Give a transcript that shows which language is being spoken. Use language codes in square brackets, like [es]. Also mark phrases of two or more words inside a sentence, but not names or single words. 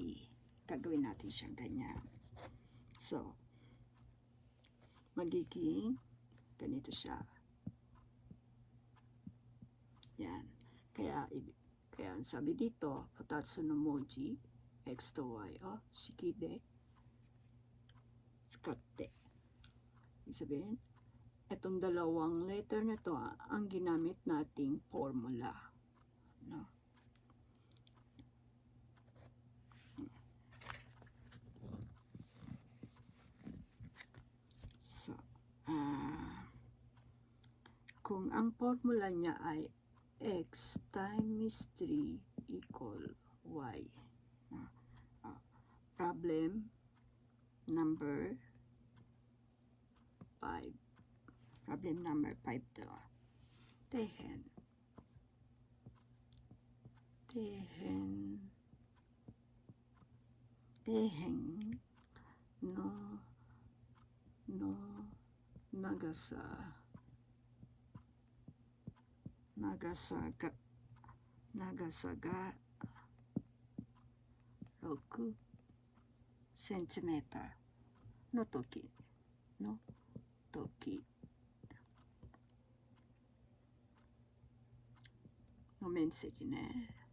[tl] Gagawin natin siyang ganyan. So, magiging ganito siya. Yan. Kaya ang sabi dito, [ja] 二つの文字、xとy、式で使って. [tl] Ibig sabihin, itong dalawang letter na to ang ginamit nating formula. No? So, kung ang formula niya ay [en] x times 3 equal y. Problem number 5. Problem number 5 to. [ja] Tehen. 底辺の長さが6センチメーターの時の面積ね。